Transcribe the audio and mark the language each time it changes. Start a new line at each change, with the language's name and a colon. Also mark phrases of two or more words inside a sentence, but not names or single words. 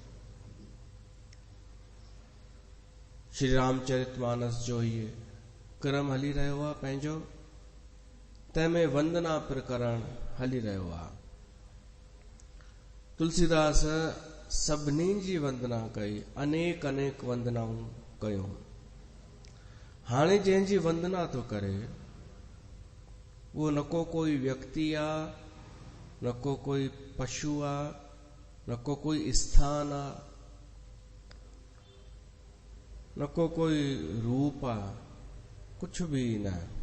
Sindhi: श्री रामचरितमानस जो ये क्रम हली रहो आ पंहिंजो, तंहिंमें वंदना प्रकरण हली रहो आ। तुलसीदास सभिनी जी वंदना कई, अनेक अनेक वंदनाऊं कयूं। हाणे जंहिंजी वंदना तो करे वो न को कोई व्यक्ति आ, न को कोई पशु आ, न को कोई स्थान आ, न को कोई रूप आ, कुछ भी न।